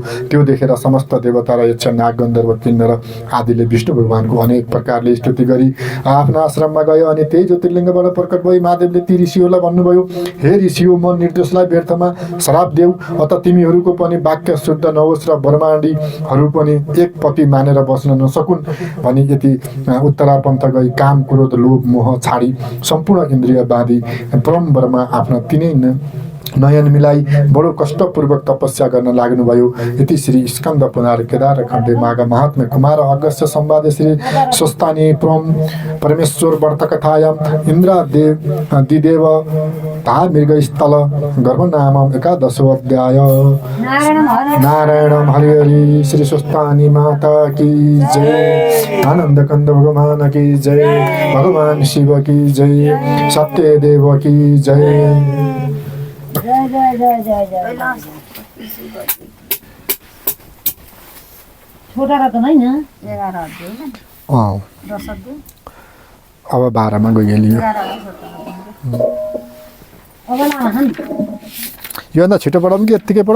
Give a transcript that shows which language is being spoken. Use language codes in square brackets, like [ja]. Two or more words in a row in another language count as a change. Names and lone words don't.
[ne] त्यो देखेर समस्त देवता र यक्ष नाग गन्धर्व किन्नर आदिले विष्णु भगवानको अनेक प्रकारले स्तुति गरी आफ्ना आश्रममा गए। अनि त्यही ज्योतिर्लिङ्गबाट प्रकट भई महादेवले ती ऋषिहरूलाई भन्नुभयो, हे ऋषियो, म निर्दोषलाई व्यर्थमा श्राप देऊ, अत तिमीहरूको पनि वाक्य शुद्ध नहोस् र ब्रह्माण्डीहरू पनि एक पति मानेर बस्न नसकुन् भनी यति उत्तरापन्थ गई काम, क्रोध, लोभ, मोह छाडी सम्पूर्ण इन्द्रिय बाँधी परम आफ्ना तिनै नयन मिलाई बडो कष्टपूर्वक तपस्या गर्न लाग्नुभयो। [sa] यति श्री स्कन्द पुराण केदार खण्डे माघ महात्म्य कुमार अगस्त्य संवादे श्री स्वस्तानी परमेश्वर व्रत कथायाम इन्द्रादिदेव ता मृगस्थल गर्भ नाम एकादशो अध्याय। [ne] नारायणम हरि हरि। [hi] श्री स्वस्तानी माता की जय। आनंद कंद भगवान की जय। भगवान शिव की जय। सत्य देव की जय। [ne] जय जय जय जय जय। छोटा त नै न 11 अध्याय हैन। 10 अध्याय अब 12 मा गइहाल्यो। अब लाहन यो भन्दा छिटो पढौँ कि यतिकै पढौँ?